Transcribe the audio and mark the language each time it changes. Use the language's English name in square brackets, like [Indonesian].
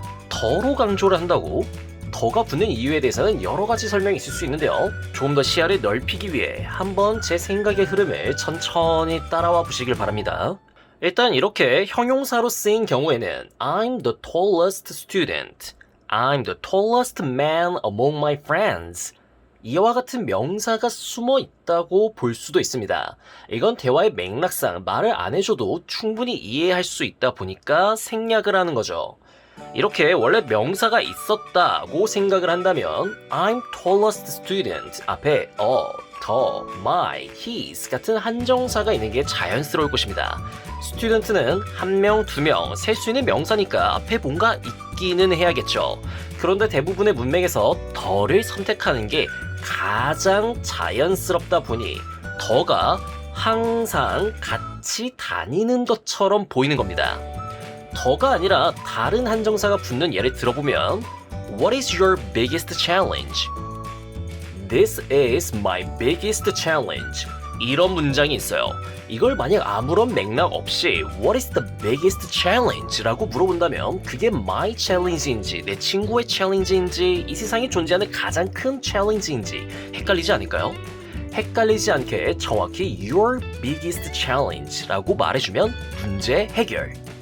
[Korean] 더로 강조를 한다고? 더가 붙는 이유에 대해서는 여러 가지 설명이 있을 수 있는데요. 조금 더 시야를 넓히기 위해 한번 제 생각의 흐름을 천천히 따라와 보시길 바랍니다. 일단 이렇게 형용사로 쓰인 경우에는 [English] I'm the tallest student. I'm the tallest man among my friends. [Korean] 이와 같은 명사가 숨어 있다고 볼 수도 있습니다. 이건 대화의 맥락상 말을 안 해줘도 충분히 이해할 수 있다 보니까 생략을 하는 거죠. 이렇게 원래 명사가 있었다고 생각을 한다면 [English] I'm tallest student [Korean] 앞에 the, my, his 같은 한정사가 있는 게 자연스러울 것입니다. student는 1명, 2명 셀 수 있는 명사니까 앞에 뭔가 있기는 해야겠죠. 그런데 대부분의 문맥에서 the를 선택하는 게 가장 자연스럽다 보니 the가 항상 같이 다니는 것처럼 보이는 겁니다. the가 아니라 다른 한정사가 붙는 예를 들어보면 [English] What is your biggest challenge? This is my biggest challenge. [Korean] 이런 문장이 있어요. 이걸 만약 아무런 맥락 없이 [English] What is the biggest challenge? [Korean] 라고 물어본다면 그게 my challenge인지 내 친구의 challenge인지 이 세상에 존재하는 가장 큰 challenge인지 헷갈리지 않을까요? 헷갈리지 않게 정확히 [English] Your biggest challenge [Korean] 라고 말해주면 문제 해결.